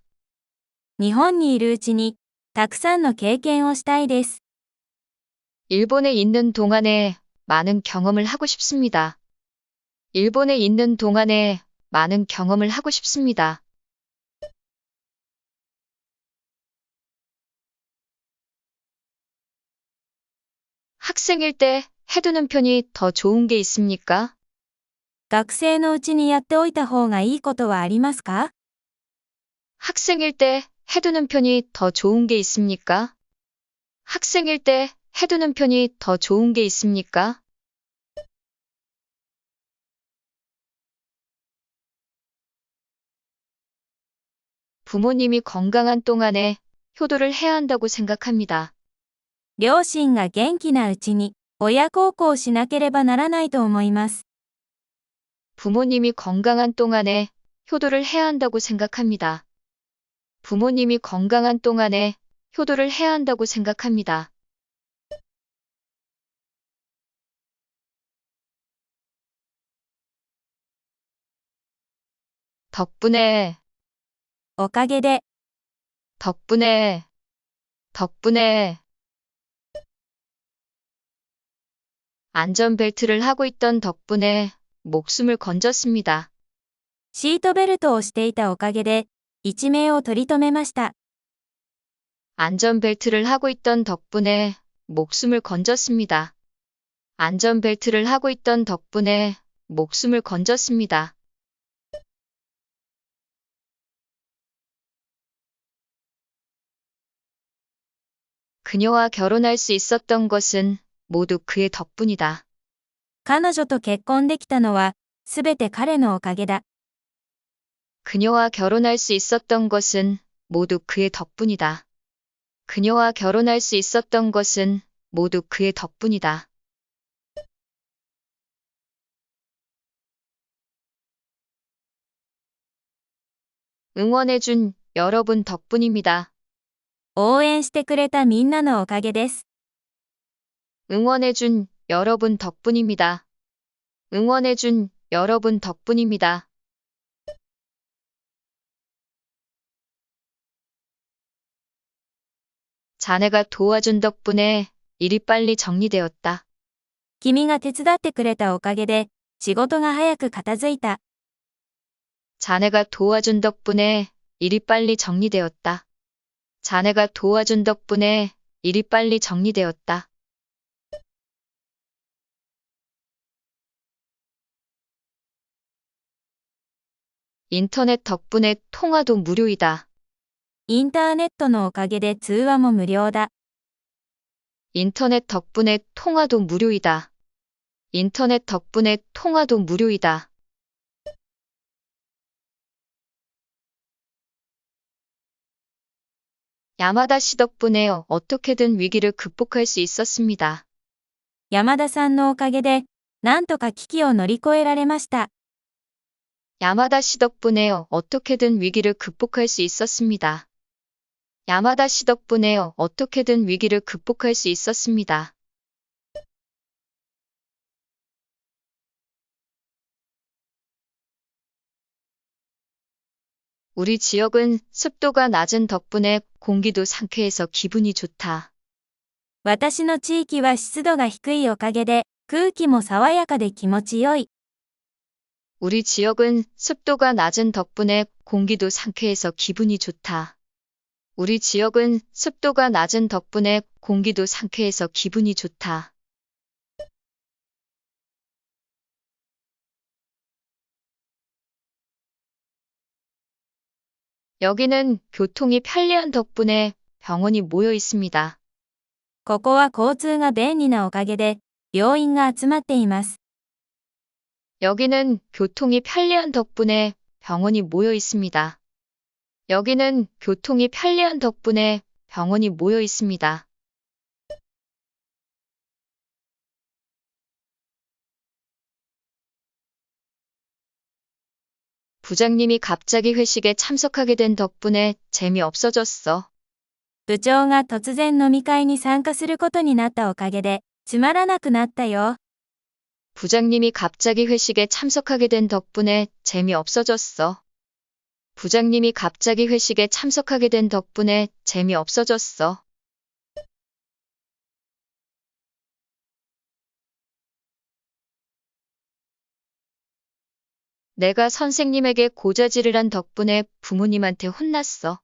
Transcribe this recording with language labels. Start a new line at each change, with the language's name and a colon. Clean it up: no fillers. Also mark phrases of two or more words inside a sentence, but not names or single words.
Japanese: 日本にいるうちに、たくさんの経験をしたいです。
Korean: 일본에 있는 동안에 많은 경험을 하고 싶습니다. 일본에 있는 동안에 많은 경험을 하고 싶습니다. 학생일 때 해두는 편이 더 좋은 게 있습니까?
Japanese: 学生のうちにやっておいた方がいいことはありますか？
Korean: 학생일 때 해두는 편이 더 좋은 게 있습니까? 학생일 때 해두는 편이 더 좋은 게 있습니까? 부모님이 건강한 동안에 효도를 해야 한다고 생각합니다.
Japanese: 両親が元気なうちに、親孝行しなければならないと思います。
Korean: 부모님이 건강한 동안에 효도를 해야 한다고 생각합니다. 부모님이 건강한 동안에 효도를 해야 한다고 생각합니다. 덕분에,
Japanese: おかげで、
Korean: 덕분에, 덕분에. 안전벨트를 하고 있던 덕분에 목숨을 건졌습니다.
Japanese: シートベルトをしていたおかげで、一命を取り留めました。
Korean: 안전벨트를 하고 있던 덕분에 목숨을 건졌습니다. 안전벨트를 하고 있던 덕분에 목숨을 건졌습니다. 그녀와 결혼할 수 있었던 것은 모두 그의 덕분이다.
Japanese: 彼女と結婚できたのは、すべて彼のおかげだ。
Korean: 그녀와 결혼할 수 있었던 것은 모두 그의 덕분이다. 그녀와 결혼할 수 있었던 것은 모두 그의 덕분이다. 응원해준 여러분 덕분입니다.
Japanese: 応援してくれたみんなのおかげです。
Korean: 응원해준 여러분 덕분입니다. 응원해준 여러분 덕분입니다. 자네가 도와준 덕분에 일이 빨리 정리되었다.
Japanese: 君が手伝ってくれたおかげで、仕事が早く片付いた。
Korean: 자네가 도와준 덕분에 일이 빨리 정리되었다. 자네가 도와준 덕분에 일이 빨리 정리되었다. 인터넷 덕분에 통화도 무료이다.
Japanese: インターネットのおかげで通話も無料だ。
Korean: 인터넷 덕분에 통화도 무료이다. 인터넷 덕분에 통화도 무료이다. 야마다 씨 덕분에 어떻게든 위기를 극복할 수 있었습니다.
Japanese: 山田さんのおかげで、なんとか危機を乗り越えられました。
Korean: 야마다 씨 덕분에 어떻게든 위기를 극복할 수 있었습니다. 야마다 씨 덕분에 어떻게든 위기를 극복할 수 있었습니다. 우리 지역은 습도가 낮은 덕분에 공기도 상쾌해서 기분이 좋다.
Japanese: 私の地域は湿度が低いおかげで、空気も爽やかで気持ちよい。
Korean: 우리 지역은 습도가 낮은 덕분에 공기도 상쾌해서 기분이 좋다. 우리 지역은 습도가 낮은 덕분에 공기도 상쾌해서 기분이 좋다. 여기는 교통이 편리한 덕분에 병원이 모여 있습니다.
Japanese: ここは交通が便利なおかげで、病院が集まっています。
Korean: 여기는 교통이 편리한 덕분에 병원이 모여 있습니다. 여기는 교통이 편리한 덕분에 병원이 모여 있습니다. 부장님이 갑자기 회식에 참석하게 된 덕분에 재미없어졌어.
Japanese: 部長が突然飲み会に参加することになったおかげで、つまらなくなったよ。
Korean: 부장님이 갑자기 회식에 참석하게 된 덕분에 재미없어졌어. 부장님이 갑자기 회식에 참석하게 된 덕분에 재미없어졌어. 내가 선생님에게 고자질을 한 덕분에 부모님한테 혼났어.